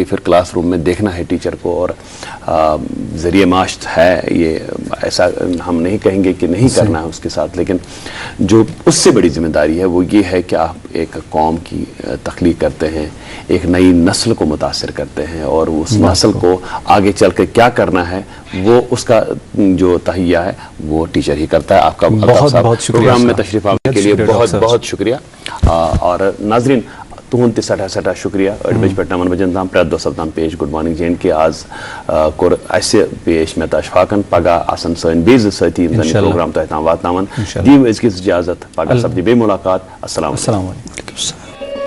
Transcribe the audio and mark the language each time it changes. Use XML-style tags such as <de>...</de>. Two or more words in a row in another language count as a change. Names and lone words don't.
<ur>پھر کلاس روم میں دیکھنا ہے ٹیچر کو, اور ذریعہ معاش ہے یہ, ایسا ہم نہیں کہیں گے کہ نہیں کرنا ہے اس کے ساتھ, لیکن جو اس سے بڑی ذمہ داری ہے وہ یہ ہے کہ آپ ایک قوم کی تخلیق کرتے ہیں, ایک نئی نسل کو متاثر کرتے ہیں, اور اس نسل کو آگے چل کے کیا کرنا ہے وہ اس کا جو تہیہ ہے وہ ٹیچر ہی کرتا ہے. آپ کا بہت بہت شکریہ پروگرام میں تشریف آنے کے لیے بہت بہت شکریہ. اور ناظرین</ur> <ks>تہند تہ سٹھا سٹھا شکریہ. أڑ بج پہ 9 بجن تام پرٛٮ۪تھ دۄہ سپدان پیش گُڈ مارنِنٛگ جے اینڈ کے. آز کوٚر اَسہِ پیش مےٚ تہٕ اشفاقن, پگہہ آسن سٲنۍ بیٚیہِ زٕ سٲتھی یِم زن یہِ پروگرام تۄہہِ تام واتناون. دِیِو أزکِس اجازت, پگہہ سپدِ بیٚیہِ مُلاقات.</ks>